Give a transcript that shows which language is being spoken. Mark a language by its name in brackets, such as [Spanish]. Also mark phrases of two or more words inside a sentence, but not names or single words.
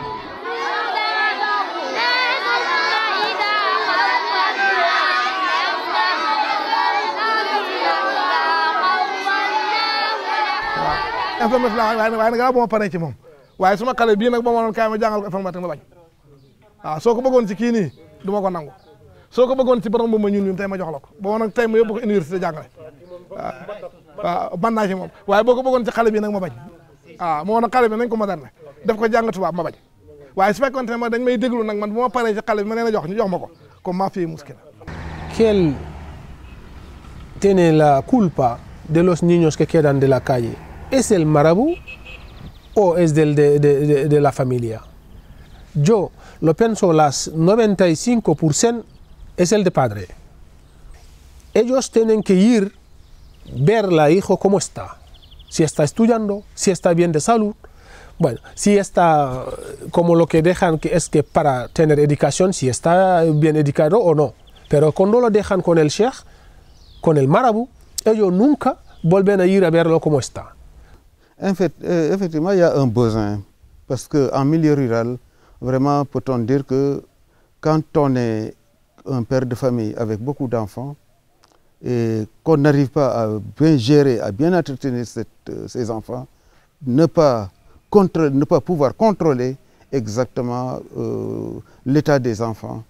[Wolof] informatique la waaye nag gannaaw ba ma paree ci moom waaye suma xale bii nag ba ma doon kaay ma jàngal ko informatique ma bañ waaw soo ko bëggoon ci kii nii du ma ko nangu soo ko bëggoon ci borom bu ma ñun ñun tey ma jox la ko boo nag tey ma yóbbu ko université jàngale waaw man naa ci moom waaye boo ko bëggoon ci xale bii nag ma bañ waaw moo nag xale bi nañ ko moderne def ko jàng tubaab ma bañ waaye su fekkoon ne ma dañ may déglu nag man bu ma paree ci xale bi ma leen a jox ñu jox ma ko [French] comme ma fille [Wolof] muskila. [Spanish] ¿Quién tiene la culpa de los niños que quedan de la calle? ¿Es el marabú o es de la familia? Yo lo pienso, las 95% es el de padre. Ellos tienen que ir, ver la hijo cómo está. Si está estudiando, si está bien de salud. Bueno, si está como lo que dejan, que es que para tener educación, si está bien educado o no. Pero cuando lo dejan con el sheikh, con el marabú, ellos nunca vuelven a ir a verlo cómo está. [French] En fait, effectivement, il y a un besoin. Parce qu'en milieu rural, vraiment, peut-on dire que quand on est un père de famille avec beaucoup d'enfants et qu'on n'arrive pas à bien gérer, à bien entretenir ces enfants, ne pas pouvoir contrôler exactement l'état des enfants.